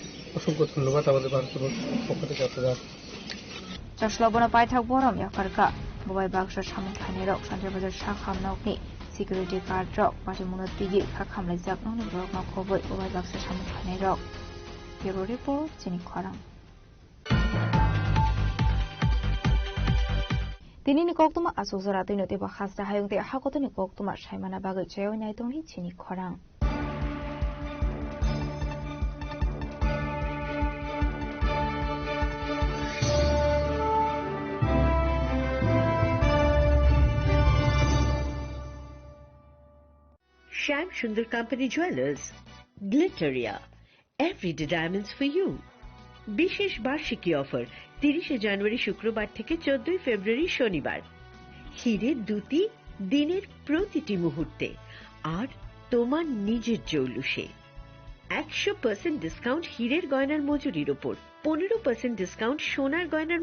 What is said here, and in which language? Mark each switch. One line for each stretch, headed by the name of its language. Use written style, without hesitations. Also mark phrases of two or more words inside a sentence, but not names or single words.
Bangla: অসংখ্য ধন্যবাদ আমাদের ভারতের পক্ষ থেকে আপনারা।
Kok Borok: চশলবনা পাইথাক বরম ইয়াকারকা মোবাইল বাক্স সামন খাইনেরক শান্তিবাজার শাখামনগনি
English: security guard
Kok Borok: রক পাটিমুনো তিগি খাখামলাই জাকননি রকমা খবর মোবাইল বাক্স সামন খাইনেরক
English: bureau report
Kok Borok: চিনি খরাং Tinini koktuma asuzara tinoti ba khasra hayung te hakotoni koktuma shaimana bagay chayo naitoni chini khorang.
English: Sham Sundar Company Jewelers, Glitteria, everyday diamonds for you.
Bangla: বিশেষ বার্ষিকী অফার 30 জানুয়ারি শুক্রবার থেকে 14 ফেব্রুয়ারি শনিবার হিরের দুটি দিনের প্রতিটি মুহূর্তে আর তোমার নিজের জৌলুসে 100% ডিসকাউন্ট হিরের গয়নার মজুরির উপর 15% ডিসকাউন্ট সোনার গয়নার